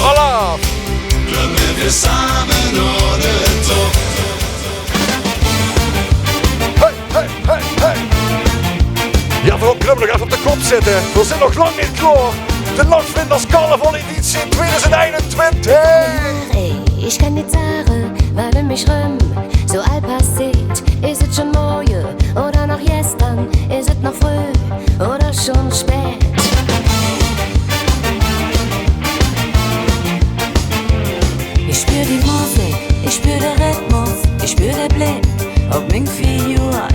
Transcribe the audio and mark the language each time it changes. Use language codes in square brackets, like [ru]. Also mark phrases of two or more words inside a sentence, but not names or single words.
[nl] Hola. klummen we samen naar de top. Hey, hey, hey, hey. Ja, vooral klummen nog even op de kop zitten. We zijn nog lang niet klaar. De Nachtvlinders Carnaval Editie 2021. [de] Ich kann nicht sagen, weil um mich rum so all passiert. Ist es schon morgen oder noch gestern? Ist es noch früh oder schon spät? Ich spür die Musik, ich spür den Rhythmus, ich spür den Blick auf mein Figur.